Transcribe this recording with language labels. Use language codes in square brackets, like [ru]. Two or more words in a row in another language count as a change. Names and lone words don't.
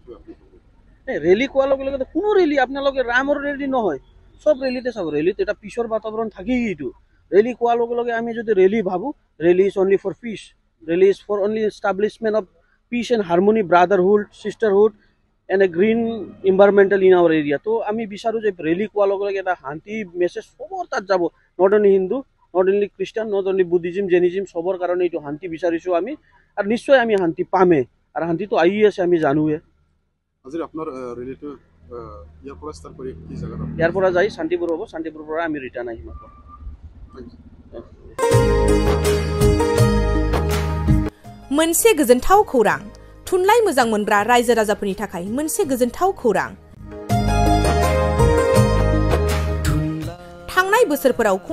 [as] ৰেলী কোৱাৰ লগে লগে কোনো ৰেলী আপোনালোকে ৰামৰ ৰেলী নহয় সব ৰেলীতে চাব ৰেলীত এটা পিছৰ বাতাবৰণ থাকেই এইটো ৰেলী কোৱাৰ লগে লগে আমি যদি ৰেলী ভাবোঁ [en] rally is only for peace rally is for only establishment of peace and harmony brotherhood sisterhood and a green environmental in our area [as] তো আমি বিচাৰোঁ যে ৰেলী কোৱাৰ লগে লগে এটা শান্তি মেছেজ সবৰ তাত যাব [en] not only Hindu not only Christian not only Buddhism Jainism [as] সবৰ কাৰণে এইটো শান্তি বিচাৰিছোঁ আমি আৰু নিশ্চয় আমি শান্তি পামেই আৰু শান্তিটো আহি আছে আমি জানোৱে আজি আপোনাৰ ৰেলীটো ইয়াৰ পৰা ষ্টাৰ্ট কৰি কি জায়গা ইয়াৰ পৰা যাই শান্তিপুৰ হ'ব শান্তিপুৰৰ পৰা আমি ৰিটাৰ্ণ আহিম [brx] मोनसे गोजोनथाव खौरां थुनलाइ मोजां मोनग्रा रायजो राजाफोरनि थाखाय मोनसे गोजोनथाव खौरां थांनाय बोसोरफोराव